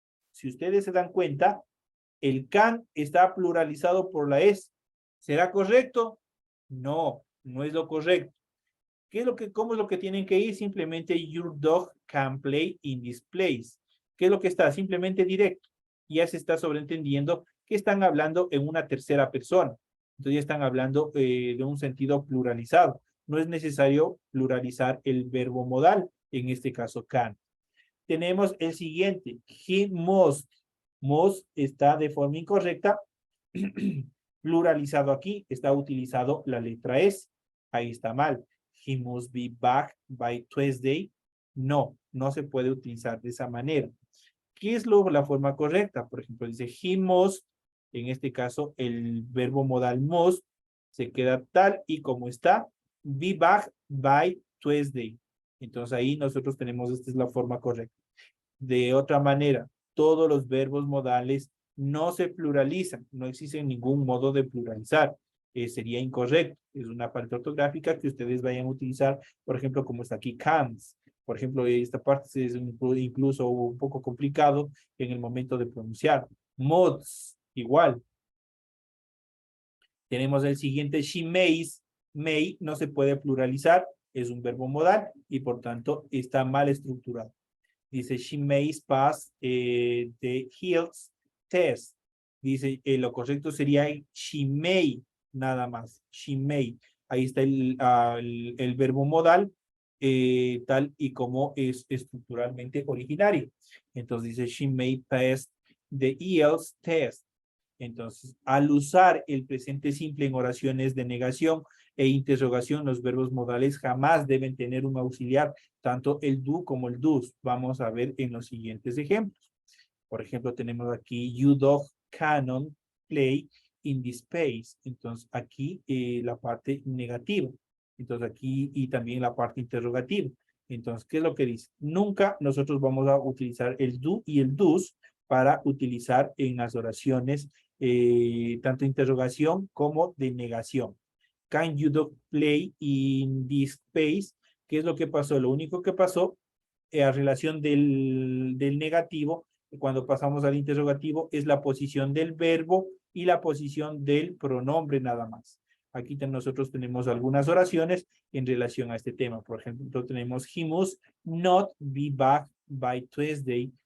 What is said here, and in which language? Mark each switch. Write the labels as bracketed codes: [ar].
[es] Si ustedes se dan cuenta, el can está pluralizado por la S. ¿Será correcto? No, no es lo correcto. ¿Cómo es lo que tienen que ir? Simplemente [en] your dog can play in this place. [es] ¿Qué es lo que está? Simplemente directo. Ya se está sobreentendiendo que están hablando en una tercera persona. Entonces ya están hablando de un sentido pluralizado. No es necesario pluralizar el verbo modal, en este caso can. Tenemos el siguiente, [en] he must. [es] Must está de forma incorrecta, pluralizado aquí, está utilizado la letra S. Ahí está mal. [en] He must be back by Tuesday. [es] No, no se puede utilizar de esa manera. ¿Qué es la forma correcta? Por ejemplo, dice [en] he must, [es] en este caso el verbo modal must se queda tal y como está, [en] be back by Tuesday. [es] Entonces ahí nosotros tenemos, esta es la forma correcta. De otra manera, todos los verbos modales no se pluralizan, no existe ningún modo de pluralizar. Sería incorrecto. Es una falta ortográfica que ustedes vayan a utilizar, por ejemplo, como está aquí, cans. Por ejemplo, esta parte es incluso un poco complicado en el momento de pronunciar. Mods, igual. Tenemos el siguiente, [en] she mays. [es] May no se puede pluralizar, es un verbo modal y por tanto está mal estructurado. Dice, [en] she may pass the health test. [es] Dice, lo correcto sería [en] she may, [es] nada más. [en] She may. [es] Ahí está el verbo modal, tal y como es estructuralmente originario. Entonces dice, [en] she may pass the IELTS test. [es] Entonces, al usar el presente simple en oraciones de negación e interrogación, los verbos modales jamás deben tener un auxiliar, tanto el do como el does. Vamos a ver en los siguientes ejemplos. Por ejemplo, tenemos aquí, [en] you dog cannot play in this space. [es] Entonces, aquí la parte negativa. Entonces, aquí y también la parte interrogativa. Entonces, ¿qué es lo que dice? Nunca nosotros vamos a utilizar el do y el does para utilizar en las oraciones tanto interrogación como de negación. [en] Can you dog play in this space? [es] ¿Qué es lo que pasó? Lo único que pasó a relación del negativo, cuando pasamos al interrogativo, es la posición del verbo y la posición del pronombre nada más. Aquí nosotros tenemos algunas oraciones en relación a este tema. Por ejemplo, tenemos [en] he must not be back by Tuesday.